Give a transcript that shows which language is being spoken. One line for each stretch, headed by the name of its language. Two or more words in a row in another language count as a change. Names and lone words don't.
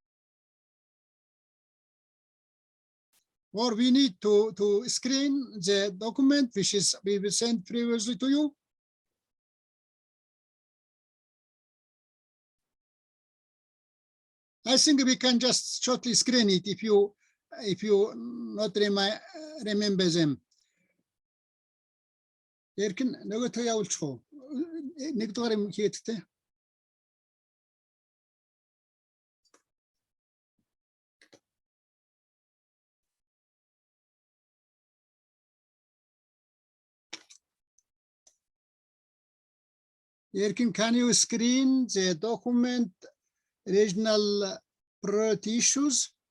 English: Or we need to screen the document which is we will send previously to you. I think we can just shortly screen it if you not remember them.
Mongolian: Erkin нөгөө явуулчих уу? Нэг дугаар юм хийдтэй.
English: Erkin, can you screen the document regional priority issues?